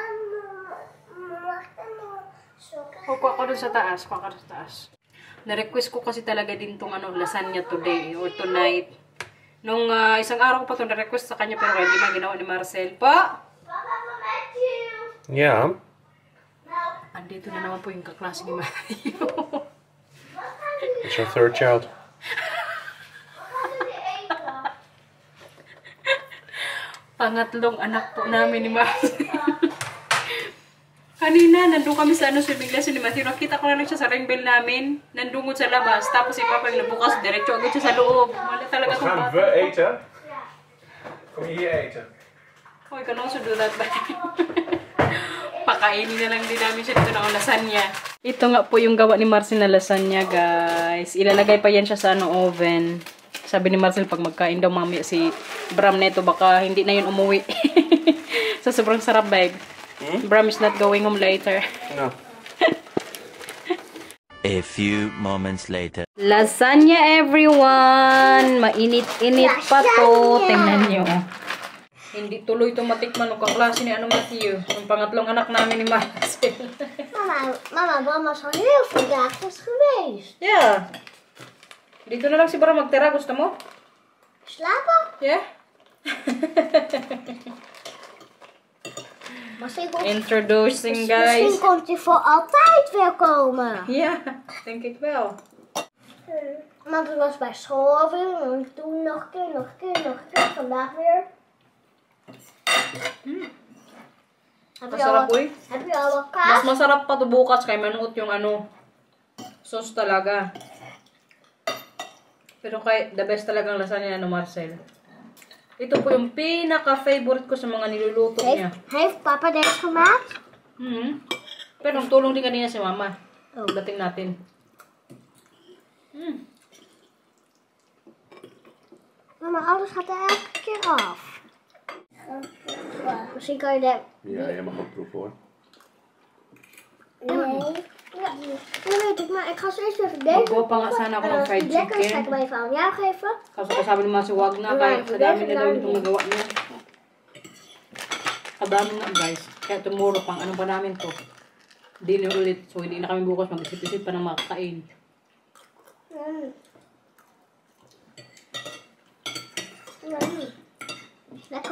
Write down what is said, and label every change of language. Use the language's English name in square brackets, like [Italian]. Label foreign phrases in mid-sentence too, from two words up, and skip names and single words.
[Filipino] Kuha ko dun sa taas. Kuha ka dun sa taas. Na-request ko kasi talaga din tong lasagna [English] today or tonight. [Filipino] Nung isang araw ko pa ito na-request sa kanya pero hindi man ginawa ni Marcel. Pa? [English] Yeah. [Filipino] Andito na naman po yung kaklase ni Matthew. [English] It's your third child. [Filipino] Pangatlong anak po namin ni Marcel. Kanina, nandun kami sa swimming lesson ni Matthew. Nakita ko na lang siya sa ring bell namin. Nandungod sa labas. Tapos si Papa yung nabukas. Diretso agad siya sa loob. Wala talaga itong bata. [Dutch] We eten. Kom je hier eten? [English] Oh, you can also do that ba? [Filipino] Pakainin na lang din namin siya dito ng lasagna. Ito nga po yung gawa ni Marcel na lasagna, guys. Ilalagay pa yan siya sa oven. Sabi ni Marcel, pag magkain daw mamaya si Bram neto, baka hindi na yun umuwi. Sa sobrang sarap, [English] babe. Bram is not going home later. No. A few moments later. Lasagna, everyone! [Filipino] Mainit-init pa to. Tingnan nyo. Hindi tuloy ito matikman ng kaklase ni Matthew. Yung pangatlong anak namin ni Marcel. [Dutch] Mama is al heel veel dagjes geweest. [English] Yeah. [Filipino] Dito na lang si Bram magtira. Gusto mo? [Dutch] Slapen? [English] Yeah. Introducing, guys. [Dutch] Misschien komt hij voor altijd weer komen. Ja, denk ik wel. Want het was bij school weer. En toen nog een keer. Vandaag weer. [Filipino] Masarap, uy. [Dutch] Heb je al wat [Filipino] Mas [Dutch] kaas? [Filipino] masarap pa to bukas kay manuot yung sauce talaga. Pero kay [English] the best [Filipino] talagang lasagna ni Marcel. Ito po yung pinaka-favorite ko sa mga niluluto niya. [Dutch] Heeft papa deze gemaakt? [Filipino] Pero nagtulong din kanina si Mama. Dating natin. Mama, [Dutch] alles gaat er elke keer af. Misschien kan je de... Ja, jij mag ook proeven hoor. Nee. Ja, dat weet ik, maar ik ga zo eerst even deze. [Filipino] Magkuha pa nga sana ako ng fried [Dutch] Lekker, ga ik [English] chicken. [Dutch] hem even aan jou geven. [Filipino] Kaso kasabi naman si wag na kaya sa dami na daw itong nagawa niya. Kadami na, guys. Kaya tomorrow pang ano pa namin to. Dinner ulit. So hindi na kami bukas mag-isip-isip pa ng makakain. [Dutch] Lekker.